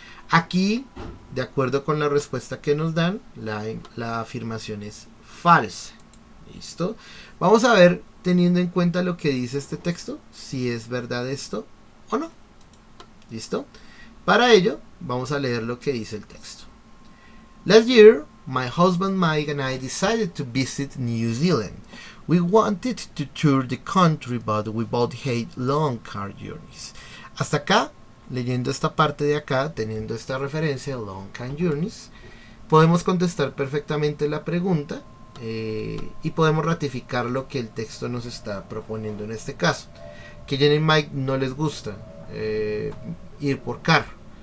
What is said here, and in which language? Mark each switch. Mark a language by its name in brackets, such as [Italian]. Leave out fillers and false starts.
[Spanish] Aquí, de acuerdo con la respuesta que nos dan, la afirmación es falsa. ¿Listo? Vamos a ver, teniendo en cuenta lo que dice este texto, si es verdad esto o no. ¿Listo? Para ello, vamos a leer lo que dice el texto. [English] Last year, my husband Mike and I decided to visit New Zealand. We wanted to tour the country, but we both hate long car journeys. [Spanish] Hasta acá, leyendo esta parte de acá, teniendo esta referencia, [English] long car journeys, [Spanish] podemos contestar perfectamente la pregunta y podemos ratificar lo que el texto nos está proponiendo en este caso. Que Jenny y Mike no les gusta ir por carro.